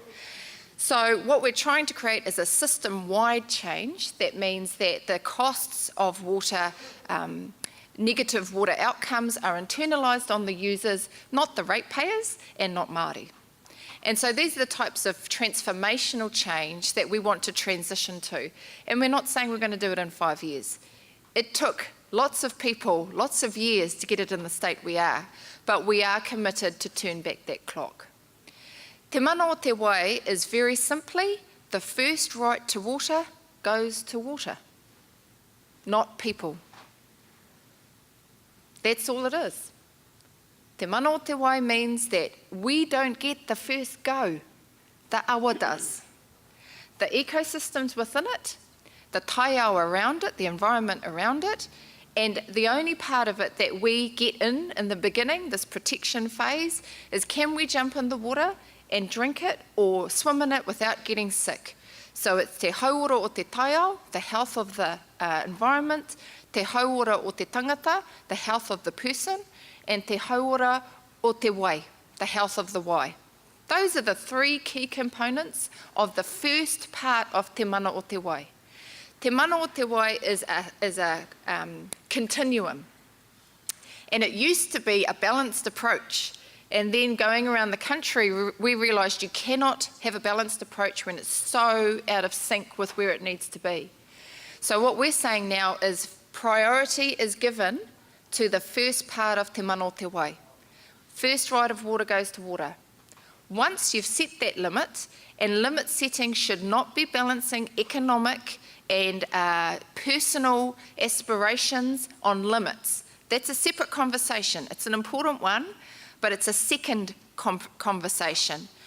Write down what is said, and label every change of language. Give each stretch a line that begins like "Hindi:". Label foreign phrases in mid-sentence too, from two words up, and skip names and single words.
English: So what we're trying to create is a system-wide change that means that the costs of water, negative water outcomes are internalised on the users, not the ratepayers and not Māori. And so these are the types of transformational change that we want to transition to. And we're not saying we're going to do it in 5 years. It took lots of people, lots of years to get it in the state we are, but we are committed to turn back that clock.
Māori: Te mana o te wai
English: is very simply, the first right to water goes to water, not people. That's all it is.
Māori: Te mana o te wai
English: means that we don't get the first go, the awa does. The ecosystems within it, the taiao around it, the environment around it, and the only part of it that we get in the beginning, this protection phase, is can we jump in the water and drink it or swim in it without getting sick. So it's
Māori: te hauora o te taiao,
English: the health of the environment,
Māori: te hauora o te tangata,
English: the health of the person, and
Māori: te hauora o te wai,
English: the health of the wai. Those are the three key components of the first part of
Māori: te mana o te wai. Te mana o te wai
English: is a continuum. And it used to be a balanced approach. And then going around the country, we realised you cannot have a balanced approach when it's so out of sync with where it needs to be. So what we're saying now is priority is given to the first part of
Māori: te mana o te wai.
English: First right of water goes to water. Once you've set that limit, and limit setting should not be balancing economic and personal aspirations on limits. That's a separate conversation. It's an important one, but it's a second conversation.